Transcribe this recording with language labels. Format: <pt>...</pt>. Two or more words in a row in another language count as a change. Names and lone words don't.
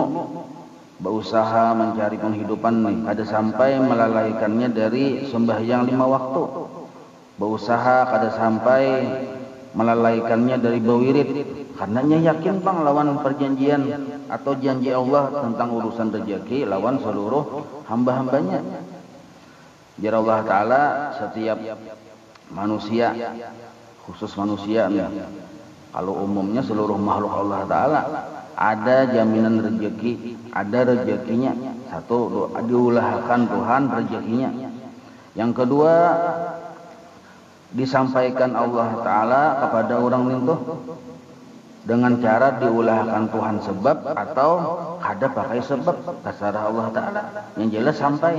<bjn>Berusaha mencari penghidupan nih, kada sampai melalaikannya dari sembahyang 5 waktu. Berusaha kada sampai melalaikannya dari berwirid, karenanya yakin bang lawan perjanjian atau janji Allah tentang urusan rezeki lawan seluruh hamba-hambanya. Jar Allah Ta'ala, setiap manusia, khusus manusia nih, kalau umumnya seluruh makhluk Allah Ta'ala ada jaminan rezeki, ada rezekinya. Satu, diulahkan Tuhan rezekinya. Yang kedua, disampaikan Allah Ta'ala kepada orang itu dengan cara diulahkan Tuhan sebab atau kada pakai sebab terserah Allah Ta'ala, yang jelas sampai.</bjn>